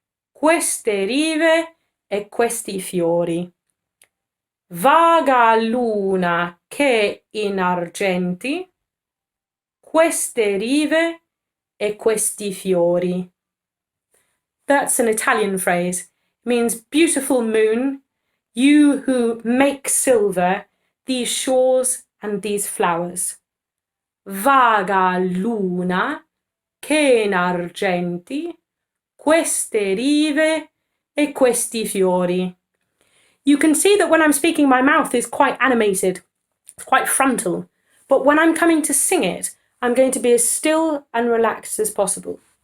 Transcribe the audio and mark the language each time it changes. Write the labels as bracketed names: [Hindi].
[Italian] Queste rive e questi fiori. Vaga luna che in argenti, queste rive e questi fiori. [English] That's an Italian phrase. It means beautiful moon, you who make silver these shores and these flowers. [Italian] Vaga luna, che n'argenti, queste rive e questi fiori. [English] You can see that when I'm speaking, my mouth is quite animated, it's quite frontal. But when I'm coming to sing it, I'm going to be as still and relaxed as possible.